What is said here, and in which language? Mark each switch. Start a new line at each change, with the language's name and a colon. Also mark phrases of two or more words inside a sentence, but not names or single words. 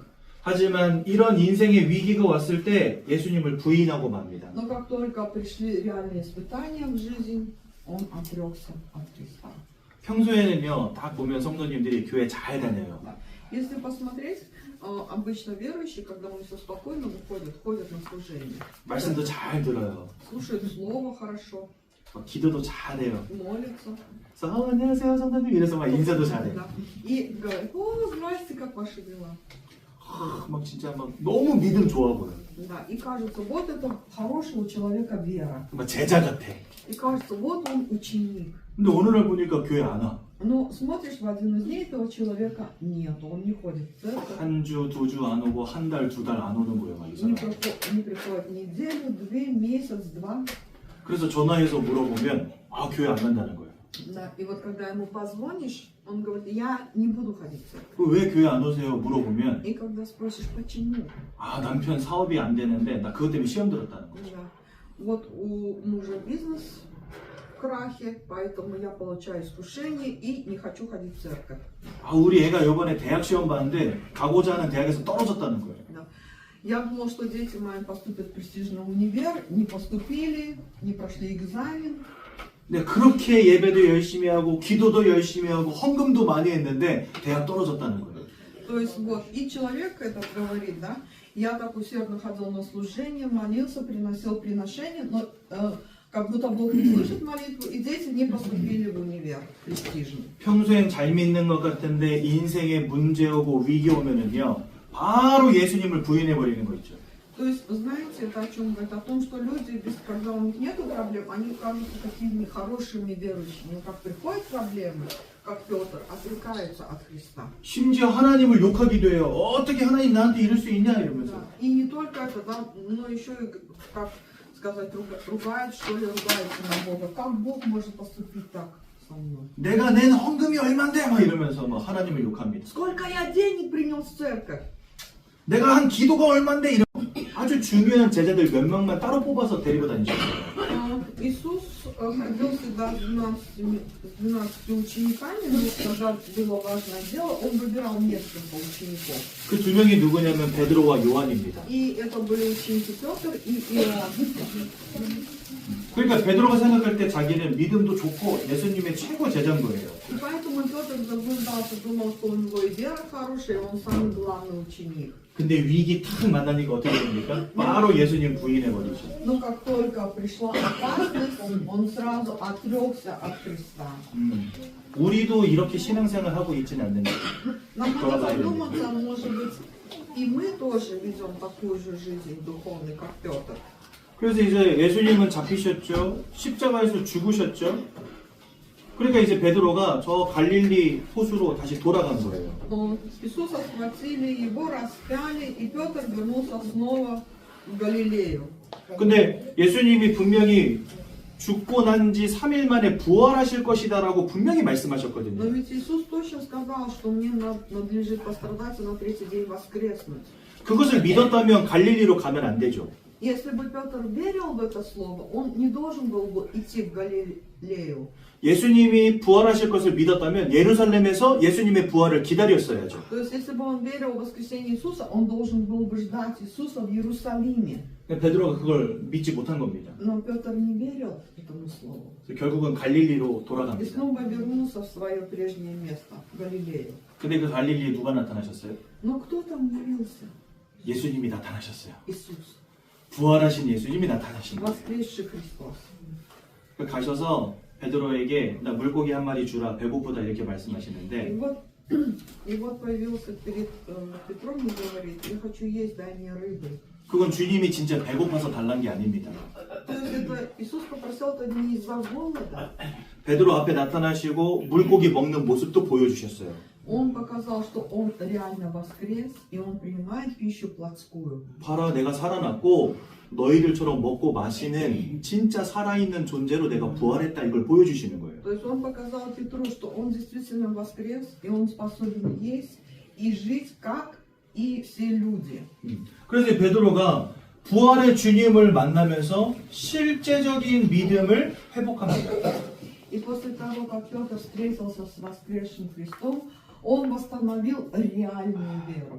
Korean: 하지만 이런 인생의 위기가 왔을 때 예수님을 부인하고 맙니다.
Russian: Но как только пришли реальные испытания в жизнь, он отрекся от Христа.
Korean: 평소에는요, 딱 보면 성도님들이 교회 잘 다녀요.
Russian: Если посмотреть, обычно верующие, когда у них все спокойно, ходят на служение.
Korean: 말씀도 잘 들어요.
Russian: Слушают слово хорошо,
Korean: 기도도 잘해요.
Russian: молятся.
Korean: 그래서 안녕하세요 성도님 이래서 막 인사도 잘해.
Russian: Да. И говорят, о, здрасте, как ваши дела?
Korean: 막 진짜 막 너무 믿음 좋아 보여.
Russian: Да. И кажется, вот это хорошего человека вера.
Korean: 막 제자 같아.
Russian: И кажется, вот он ученик.
Korean: 근데 어느 날 보니까 교회 안 와.
Russian: Но смотришь, в один из дней этого человека нет, он не ходит в церковь,
Korean: 한 주, 2주 안 오고 한 달, 2달 안 오는 거예요, 막 이 사람.
Russian: не приходит неделю, 2, месяц, 2.
Korean: 그래서 전화해서 물어보면 교회 안 간다는 거예요.
Russian: Да. И вот когда ему позвонишь, он говорит, я не буду ходить в церковь.
Korean: 왜 교회 안 오세요? 물어보면
Russian: И когда спросишь, почему?
Korean: 남편 사업이 안 되는데 나 그것 때문에 시험 들었다는 거예요.
Russian: Да. Вот у мужа бизнес в крахе, поэтому я получаю искушение и не хочу ходить в церковь.
Korean: 우리 애가 이번에 대학 시험 봤는데 가고자 하는 대학에서 떨어졌다는 거예요.
Russian: Да. Я думала, что дети мои поступят в престижный универ, не поступили, не прошли экзамен.
Korean: 네, 그렇게 예배도 열심히 하고 기도도 열심히 하고 헌금도 많이 했는데 대학 떨어졌다는 거예요.
Russian: То есть вот, и человек это говорит, да, я так усердно ходил на служение, молился, приносил приношения, но как будто Бог не слышит молитву, и дети не поступили в универ престижный.
Korean: 평소엔 잘 믿는 것 같은데 인생에 문제 오고 위기 오면은요 바로 예수님을 부인해 버리는 거 있죠.
Russian: То есть, знаете, это о чем говорит? О том, что люди, когда у них нет проблем, они кажутся такими хорошими верующими. Но как приходят проблемы, как Петр, отрекаются от Христа.
Korean: 심지어 하나님을 욕하기도 해요. 어떻게 하나님 나한테 이럴 수 있냐 이러면서.
Russian: Да. И не только это, да, но еще и, как сказать, ругают, что ли, ругаются на Бога. Как Бог может поступить так со мной?
Korean: 내가 낸 헌금이 얼만데 막 이러면서 막 하나님을 욕합니다.
Russian: Сколько я денег принес в церковь?
Korean: 내가 한 기도가 얼만데 이런 아주 중요한 제자들 몇 명만 따로 뽑아서 데리고 다니셨어요.
Russian: Иисус ходил всегда с 12 учениками, но когда было важное дело, он выбирал несколько учеников.
Korean: 그 두 명이 누구냐면 베드로와 요한입니다.
Russian: И это были ученики Петр и Иоанн.
Korean: 그러니까 베드로가 생각할 때 자기는 믿음도 좋고 예수님의 최고 제자인 거예요.
Russian: И поэтому Петр заблуждался, думал, что у него и вера хорошая, и он самый главный ученик.
Korean: 근데 위기 탁 만나니까 어떻게 됩니까? 바로 예수님 부인해 버리죠.
Russian: Но как только пришла опасность, он сразу отрекся от Христа.
Korean: 우리도 이렇게 신앙생활 하고 있지는 않는데.
Russian: Нам надо задуматься, может быть, и мы тоже ведем такую же жизнь духовную, как Петр.
Korean: 그래서 이제 예수님은 잡히셨죠. 십자가에서 죽으셨죠. 그러니까 이제 베드로가 저 갈릴리 호수로 다시 돌아간 거예요.
Russian: Иисуса схватили, его распяли, и Петр вернулся снова в Галилею.
Korean: 근데 예수님이 분명히 죽고 난 지 3일 만에 부활하실 것이다라고 분명히
Russian: Но
Korean: 말씀하셨거든요.
Russian: ведь Иисус точно сказал, что мне надлежит пострадать и на третий день воскреснуть.
Korean: 그것을 믿었다면 갈릴리로 가면 안 되죠.
Russian: Если бы Петр верил в это слово, он не должен был бы идти в Галилею.
Korean: 예수님이 부활하실 것을 믿었다면 예루살렘에서 예수님의 부활을 기다렸어야죠.
Russian: То есть, если бы он верил в воскресение Иисуса, он должен был бы ждать Иисуса в Иерусалиме.
Korean: 베드로가 그걸 믿지 못한 겁니다.
Russian: Но Петр не верил этому слову.
Korean: 그래서 결국은 갈릴리로
Russian: И
Korean: 돌아갑니다.
Russian: снова вернулся в свое прежнее место, в Галилею.
Korean: 근데 그 갈릴리에 누가 나타나셨어요?
Russian: Но кто там явился?
Korean: 예수님이 나타나셨어요.
Russian: Иисус.
Korean: 부활하신 예수님이 나타나신 거예요.
Russian: Воскресший Христос.
Korean: 가셔서 베드로에게 나 물고기 한 마리 주라 배고프다 이렇게
Russian: И
Korean: 말씀하시는데
Russian: вот появился перед Петром и говорит: я хочу есть, дай мне рыбы.
Korean: 그건 주님이 진짜 배고파서 달란 게 아닙니다.
Russian: То есть это Иисус попросил это не из-за голода.
Korean: 베드로 앞에 나타나시고 물고기 먹는 모습도 보여주셨어요.
Russian: Он показал, что он реально воскрес, и он принимает пищу плотскую.
Korean: 봐라 내가 살아났고 너희들처럼 먹고 마시는 진짜 살아있는 존재로 내가 부활했다 이걸 보여주시는 거예요.
Russian: То есть он показал Петру, что он действительно воскрес, и он способен есть и жить, как и все люди.
Korean: 그래서 베드로가 부활의 주님을 만나면서 실제적인 믿음을 회복합니다.
Russian: И после того, как Петр встретился с воскресшим Христом, он восстановил реальную веру.